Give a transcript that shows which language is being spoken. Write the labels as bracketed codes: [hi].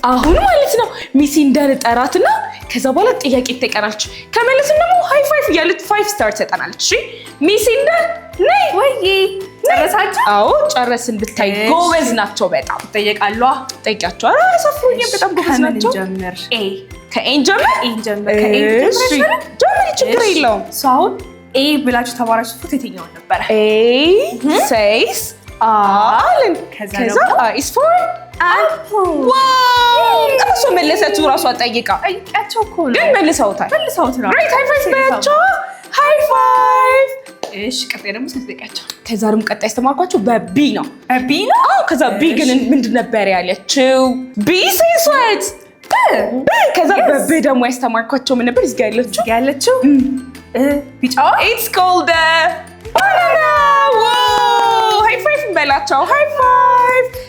[am] አሁን ማለት ነው ሚሲ እንደጠራትና ከዛ በኋላ ጥያቄ ትጠይቀናለች። ከመለስን ደግሞ ሃይ ፋይቭ እያለች 5 ስታር ትሰጠናለች። እሺ ሚሲ ነይ ወይ ጨረሳችሁ? አዎ ጨረስን። ብታይ ጎበዝ ናቸው በጣም። ትጠየቃሉ። ጠይቂያቸው። አሳፍሩኝ። በጣም ጎበዝ ናቸው። ጀምር። ከኤን ጀምር። ጀምር ችግር የለውም። አሁን ኤ ብላችሁ ተማራችሁ የትኛውን ነበረ? ኤ says አልን። ከዛ is for apple. ዋው እሱ መለሰችው ራሷ ጠይቃቸው እኮ ነው። ግን መልሰውታል ነው። Great. high five በያቸው። high five. እሺ ቀጣይ ደግሞ ስለጠይቃቸው። ከዛ ደግሞ ቀጣይ ያስተማርኳችሁ በቢ ነው። በቢ ነው? አዎ። ከዛ ቢ ግን ምንድን ነበር ያለችው? ቢ [en] says what? [am] ከዛ በቢ ደግሞ ያስተማርኳቸው ምን ነበር? እዚህ ያለችው ቢጫዋ [en] It's called the banana. Wow! [am] High five በላቸው። High five.